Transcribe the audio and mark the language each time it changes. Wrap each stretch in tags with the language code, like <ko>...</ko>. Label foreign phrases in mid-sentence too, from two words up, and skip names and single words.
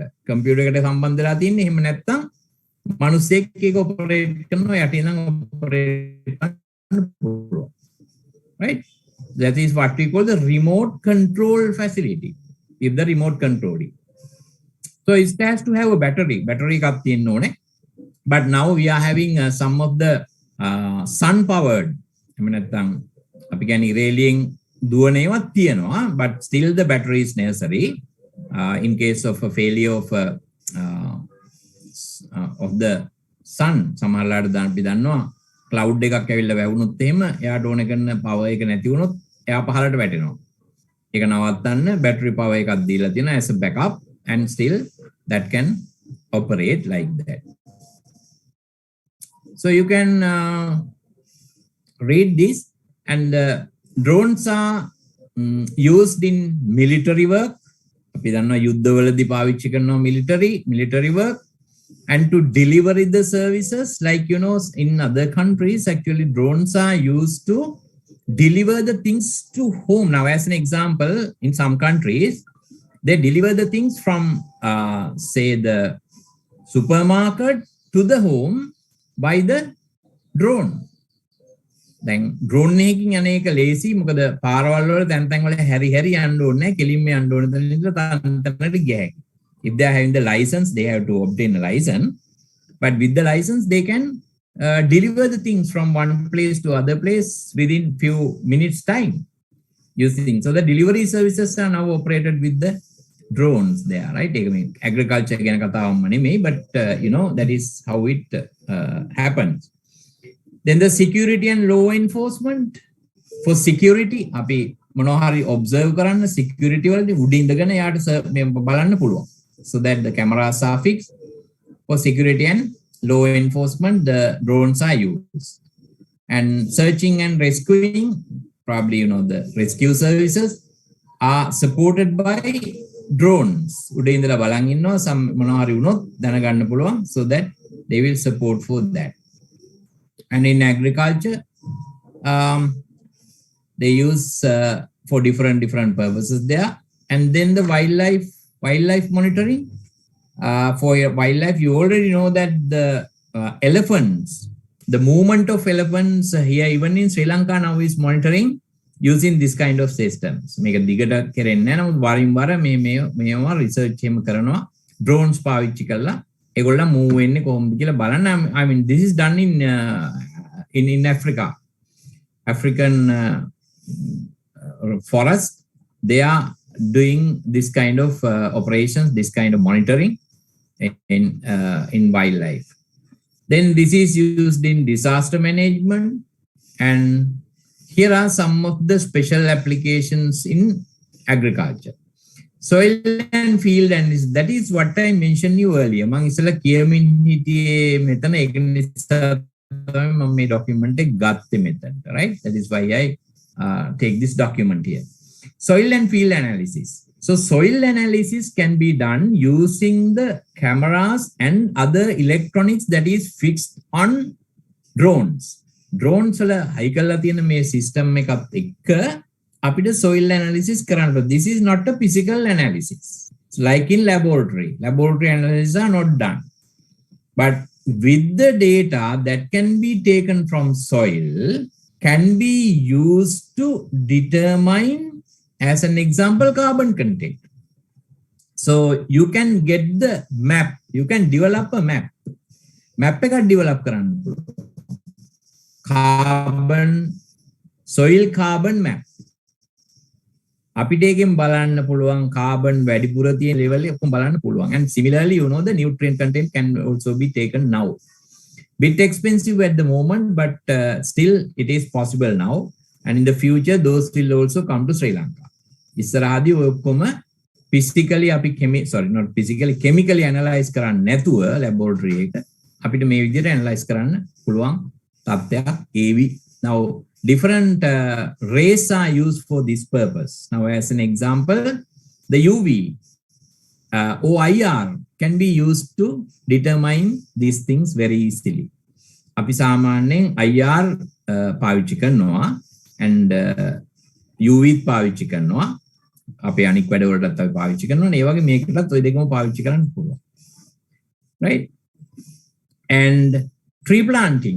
<si>Computer එකට සම්බන්ධ වෙලා තියෙන්නේ. එහෙම නැත්නම් මිනිස්සෙක් එක ඔපරේට් කරනවා යට ඉඳන් ඔපරේට් කරන්න පුළුවන්.</si> <en>Right? That is what we call the remote control facility. With the remote controlling. So it has to have a battery.</en> <si>Battery එකක් තියෙන්න ඕනේ.</si> <en>But now we are having some of the sun powered.</en> <si>එහෙම නැත්නම් අපි කියන්නේ railing දුවනේවත් තියෙනවා,</si> <en>but still the battery is necessary in case of a failure of the sun.</en> <si>සමහරවිට අපි දන්නවා cloud එකක් ඇවිල්ලා වැවුනොත් එහෙම එයාට ඕන කරන power එක නැති වුණොත් එයා පහළට වැටෙනවා. ඒක නවත්තන්න</si> <en>battery power</en> <si>එකක් දීලා තියෙනවා</si> <en>as a backup, and still that can operate like that. So you can read this. And drones are used in military work.</en> <si>අපි දන්නවා යුද්ධවලදී පාවිච්චි කරනවා</si> <en>military work, and to deliver the services, like in other countries actually drones are used to deliver the things to home. Now as an example, in some countries they deliver the things from say the supermarket to the home by the drone.</en> <si>දැන් ඩ්‍රෝන් එකකින් යන එක ලේසි. මොකද පාරවල් වල තැන් තැන් වල හැරි යන්න ඕනේ නැහැ. කෙලින්ම යන්න ඕන තැන ඉඳලා තැනට ගිය හැකියි.</si> <en>If they are having the license, they have to obtain a license. But with the license, they can deliver the things from one place to other place within few minutes time using. So the delivery services are now operated with the drones there, right? I mean, agriculture again, but that is how it happens. Then the security and law enforcement. For security,</en> <si>අපි මොනවා හරි observe කරන්න security වලදී උඩින් ඉඳගෙන යාට බලන්න පුළුවන්.</si> <en>So that the cameras are fixed. For security and law enforcement, the drones are used. And searching and rescuing, probably the rescue services are supported by drones. උඩින් ඉඳලා බලන් ඉන්නවා මොනවා හරි වුණොත් දැනගන්න පුළුවන්, so that they will support for that. And in agriculture, they use for different purposes there. And then the wildlife monitoring. For wildlife, you already know that the elephants, the movement of elephants here, even in Sri Lanka now, is monitoring using this kind of systems.</en> <si>මේක දිගට කරන්නේ නැහැ. නමුත් වරින් වර මේවා research එහෙම කරනවා drones පාවිච්චි කරලා ඒගොල්ලන් move වෙන්නේ කොහොමද කියලා බලන්න.</si> <en>I mean, this is done in Africa. African forest, they are doing this kind of operations, this kind of monitoring in wildlife. Then this is used in disaster management, and here are some of the special applications in agriculture. Soil and field, and that is what I mentioned you earlier.</en> <si>මම ඉස්සෙල්ලා කියමින් හිටියේ මෙතන ඒක නිසා තමයි මම මේ document එක ගත්තේ මෙතනට,</si> <en>right? That is why I take this document here. Soil and field analysis. So soil analysis can be done using the cameras and other electronics that is fixed on drones.</en> <si>Drones වල හයි කරලා තියෙන මේ system එකත් එක්ක අපිට</si> <en>soil analysis</en> <si>කරන්න.</si> <en>This is not a physical analysis. It's like in laboratory. Laboratory analysis are not done. But with the data that can be taken from soil, can be used to determine, as an example, carbon content. So you can get the map. You can develop a map.</en> <si>Map එක develop කරන්න පුළුවන්.</si> <en>Carbon, soil carbon map.</en> <si>අපිට එකෙන් බලන්න පුළුවන් carbon වැඩිපුර තියෙන level එක ඔක්කොම බලන්න පුළුවන්.</si> <en>And similarly, the nutrient content can also be taken now. Bit expensive at the moment, but still it is possible now. And in the future, those will also come to Sri Lanka.</en> <si>ඉස්සරහදී ඔය ඔක්කොම physically අපි chemically analyze කරන්න නැතුව laboratory එක අපිට මේ විදිහට analyze කරන්න පුළුවන් තත්ත්වයක් ඒවි.</si> <en>Now different rays are used for this purpose. Now as an example, the UV or IR can be used to determine these things very easily.</en> <si>අපි සාමාන්‍යයෙන් IR පාවිච්චි කරනවා and UV පාවිච්චි කරනවා. අපේ අනික් වැඩ වලටත් අපි පාවිච්චි කරනවා. ඒ වගේ මේකටත් ওই දෙකම පාවිච්චි කරන්න පුළුවන්.</si> <en>Right? And tree planting.</en>